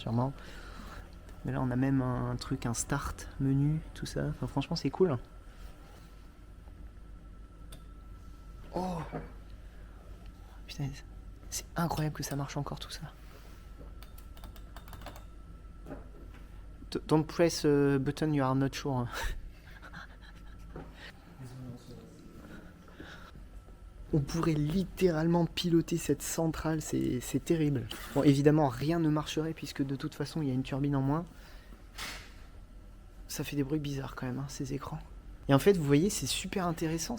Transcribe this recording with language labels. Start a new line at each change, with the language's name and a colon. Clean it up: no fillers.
French: sûrement. Mais là on a même un truc, un start, menu, tout ça. Enfin franchement c'est cool. Oh putain, c'est incroyable que ça marche encore tout ça.
English: Don't press a button you are not sure.
French: On pourrait littéralement piloter cette centrale, c'est terrible. Bon, évidemment, rien ne marcherait puisque de toute façon, il y a une turbine en moins. Ça fait des bruits bizarres quand même, hein, ces écrans. Et en fait, vous voyez, c'est super intéressant.